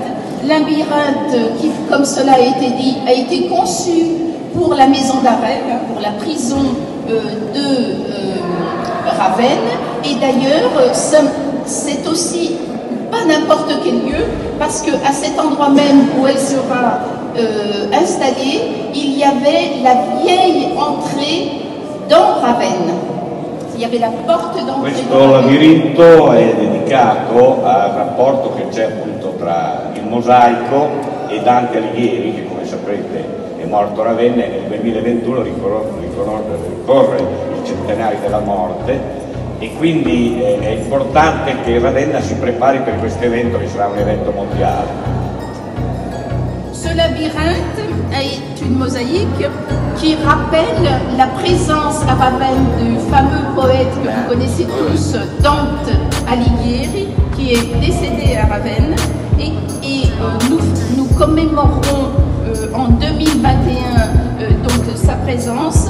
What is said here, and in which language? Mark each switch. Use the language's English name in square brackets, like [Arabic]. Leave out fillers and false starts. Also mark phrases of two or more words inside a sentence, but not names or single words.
[French] Labyrinthe qui, comme cela a été dit, a été conçu pour la maison d'arrêt, pour la prison de Ravenne, et d'ailleurs c'est aussi pas n'importe quel lieu, parce qu'à cet endroit même où elle sera installée, il y avait la vieille entrée dans Ravenne. Il y avait la porte d'entrée. [Italian] Questo labirinto è dedicato al rapporto che c'è appunto tra il mosaico e Dante Alighieri, che come saprete è morto a Ravenna e nel 2021 ricorre il centenario della morte. E quindi è importante che Ravenna si prepari per questo evento, che sarà un evento mondiale. [French] Ce labyrinthe est une mosaïque qui rappelle la présence à Ravenne du fameux poète que vous connaissez tous, Dante Alighieri, qui est décédé à Ravenne. Et nous commémorerons en 2021 donc sa présence.